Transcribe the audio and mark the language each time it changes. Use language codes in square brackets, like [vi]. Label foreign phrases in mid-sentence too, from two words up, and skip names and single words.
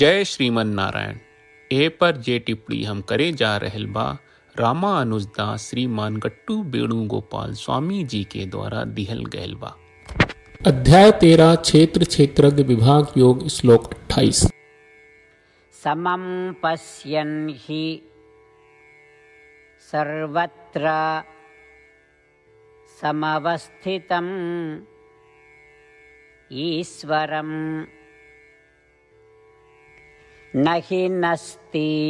[sa] जय श्रीमन नारायण। [bho] ए पर जे टिप्पणी हम करे जा रहल बा रामानुजदास श्रीमान गट्टू वेणुगोपाल स्वामी जी के द्वारा दिहल गयल बा। [sa] अध्याय 13 क्षेत्र क्षेत्रज्ञ विभाग योग श्लोक 28। समं पश्यन् हि सर्वत्र समवस्थितं ईश्वरं न हि नस्ति